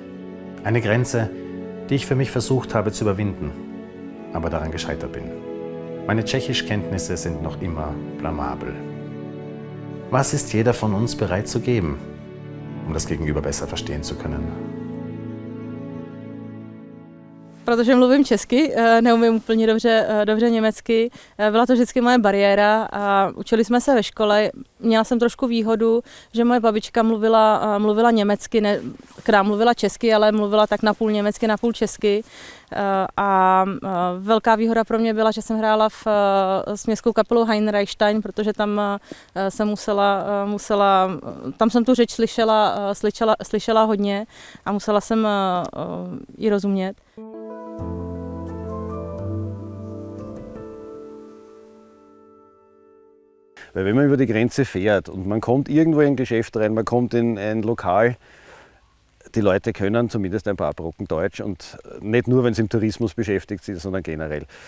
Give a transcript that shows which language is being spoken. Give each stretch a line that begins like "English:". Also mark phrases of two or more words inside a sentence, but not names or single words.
German: Eine Grenze, die ich für mich versucht habe zu überwinden, aber daran gescheitert bin. Meine Tschechischkenntnisse sind noch immer blamabel. Was ist jeder von uns bereit zu geben, um das Gegenüber besser verstehen zu können?
Czech: Protože mluvím česky, neumím úplně dobře německy. Byla to vždycky moje bariéra a učili jsme se ve škole. Měla jsem trošku výhodu, že moje babička mluvila německy, k nám mluvila česky, ale mluvila tak napůl německy, napůl česky. A velká výhoda pro mě byla, že jsem hrála s městskou kapelou Heinreichstein, protože tam jsem tam jsem tu řeč slyšela hodně a musela jsem ji rozumět.
German: Weil wenn man über die Grenze fährt und man kommt irgendwo in ein Geschäft rein, man kommt in ein Lokal, die Leute können zumindest ein paar Brocken Deutsch und nicht nur, wenn sie im Tourismus beschäftigt sind, sondern generell.